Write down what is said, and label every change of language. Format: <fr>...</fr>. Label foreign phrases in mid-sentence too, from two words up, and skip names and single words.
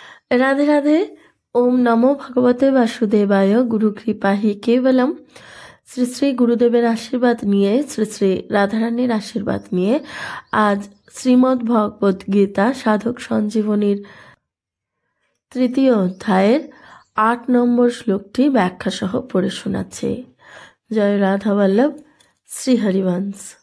<sa>राधे राधे। ओम नमो भगवते वासुदेवाय। गुरु कृपा ही केवलम।</sa> <bn>শ্রী শ্রী গুরুদেবের আশীর্বাদ নিয়ে, শ্রী শ্রী রাধারানীর আশীর্বাদ নিয়ে আজ শ্রীমদ্ ভগবদ গীতা সাধক সঞ্জীবনীর 3য় অধ্যায়ের 8 নম্বর শ্লোকটি ব্যাখ্যা সহ পড়ে শোনাচ্ছে। জয় রাধা বল্লভ, শ্রী হরিবংশ।</bn>